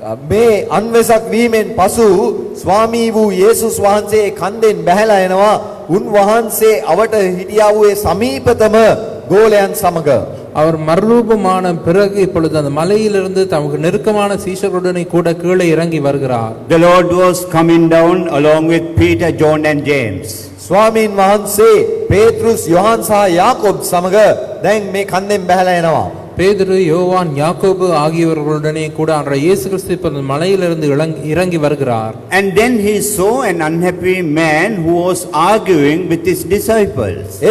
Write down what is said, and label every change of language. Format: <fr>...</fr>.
<si>මේ අන්වසක් වීමෙන් පසු ස්වාමී වූ යේසුස් වහන්සේ කන්දෙන් බැහැලා එනවා උන්වහන්සේ අවට හිටියා වූ සමීපතම ගෝලයන් සමග.</si> <ta>அவர் மறுரூபமான பிறகு இப்பொழுது அந்த மலையிலிருந்து தமக்கு நெருக்கமான சீஷர்களுடனே கூட கீழே இறங்கி வருகிறார்.</ta> <en>The Lord was coming down along with Peter, John and James.</en> <si>ස්වාමීන් වහන්සේ පේත්‍රුස් යොහන් සහ යාකෝබ් සමග දැන් මේ කන්දෙන් බැහැලා එනවා.</si> <ta>பேதுரு யோவான் யாக்கோபு ஆகியவர்களுடனே கூட ஆண்டவர் இயேசு கிறிஸ்து இப்பொழுது மலையிலிருந்து இறங்கி வருகிறார்.</ta> <en>And then he saw an unhappy man who was arguing with his disciples.</en>